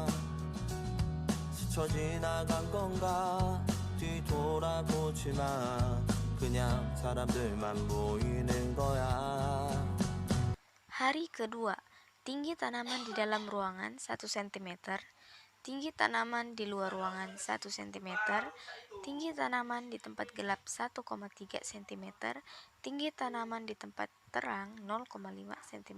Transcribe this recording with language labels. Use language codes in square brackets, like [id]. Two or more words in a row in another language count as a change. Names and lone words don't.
[ko] 스쳐 지나간 건가 뒤돌아보지마. 그냥 사람들만 보이는 거야. [id] Hari kedua, tinggi tanaman di dalam ruangan 1 cm, tinggi tanaman di luar ruangan 1 cm, tinggi tanaman di tempat gelap 1,3 cm, tinggi tanaman di tempat terang 0,5 cm.